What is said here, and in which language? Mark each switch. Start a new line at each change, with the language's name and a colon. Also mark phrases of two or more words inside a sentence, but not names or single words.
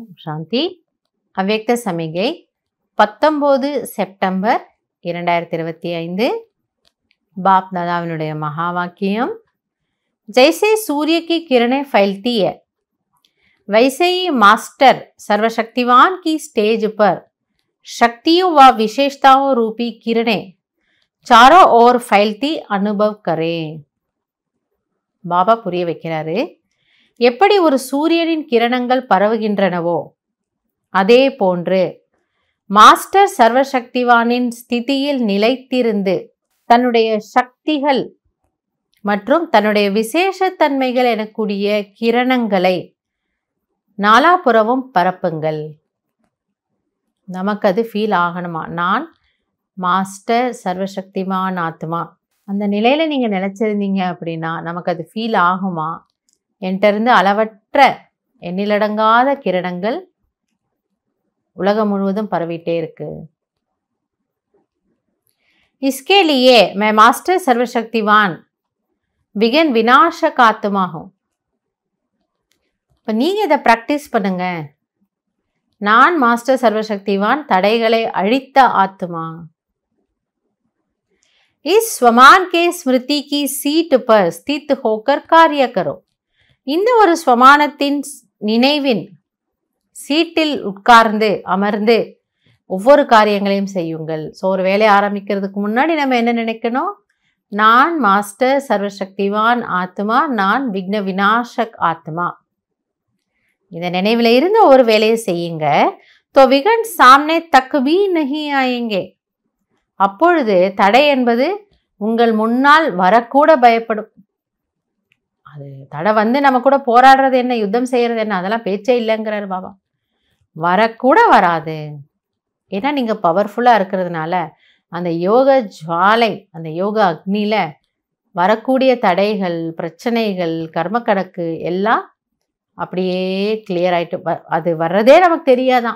Tamil: சாந்தி. அவ்யக்த சமிகை 19 செப்டம்பர் 2025. बाप दादाविनुடைய மகா வாக்கியம்.
Hindi: जैसे सूर्य की किरणें फैलती है वैसे ही मास्टर सर्वशक्तिवान की स्टेज पर शक्तियों व विशेषताओं रूपी किरणें चारों ओर फैलती अनुभव करें.
Tamil: பாபா புரிய வைக்கிறாரு, எப்படி ஒரு சூரியனின் கிரணங்கள் பரவுகின்றனவோ அதே போன்று மாஸ்டர் சர்வசக்திவானின் ஸ்திதியில் நிலைத்திருந்து தன்னுடைய சக்திகள் மற்றும் தன்னுடைய விசேஷத்தன்மைகள் எனக்கூடிய கிரணங்களை நாலாபுறமும் பரப்புங்கள். நமக்கு அது ஃபீல் ஆகணுமா, நான் மாஸ்டர் சர்வசக்திவான் ஆத்மா, அந்த நிலையில நீங்க நினைச்சிருந்தீங்க அப்படின்னா நமக்கு அது ஃபீல் ஆகுமா? என்கிட்ட இருந்து அளவற்ற எண்ணிலடங்காத கிரணங்கள் உலகம் முழுவதும் பரவிட்டே இருக்கு.
Hindi: इसके लिए मैं मास्टर सर्वशक्तिवान विघ्न विनाशक आत्मा हूं.
Tamil: இப்போ நீங்க இதை ப்ராக்டிஸ் பண்ணுங்க. நான் மாஸ்டர் சர்வசக்திவான் தடைகளை அழித்த ஆத்மா.
Hindi: इस स्वमान के स्मृति की सीट पर स्थित होकर कार्य करो.
Tamil: இந்த ஒரு ஸ்வமானத்தின் நினைவின் சீட்டில் உட்கார்ந்து அமர்ந்து ஒவ்வொரு காரியங்களையும் செய்யுங்கள். ஸோ ஒரு வேலையை ஆரம்பிக்கிறதுக்கு முன்னாடி நம்ம என்ன நினைக்கணும்? நான் மாஸ்டர் சர்வசக்திவான் ஆத்மா, நான் விக்ன விநாசக் ஆத்மா. இந்த நினைவில் இருந்து ஒரு வேலையை செய்யுங்க.
Hindi: तो विघ्न सामने तक भी नहीं आएंगे.
Tamil: அப்பொழுது தடை என்பது உங்கள் முன்னால் வரக்கூட பயப்படும். அது தடை வந்து நம்ம கூட போராடுறது என்ன, யுத்தம் செய்யறது என்ன, அதெல்லாம் பேச்சே இல்லைங்கிறார் பாபா. வரக்கூட வராது. ஏன்னா நீங்க பவர்ஃபுல்லா இருக்கிறதுனால அந்த யோக ஜுவாலை, அந்த யோக அக்னியில வரக்கூடிய தடைகள், பிரச்சனைகள், கர்ம கணக்கு எல்லாம் அப்படியே கிளியர் ஆயிட்டு அது வர்றதே நமக்கு தெரியாதான்.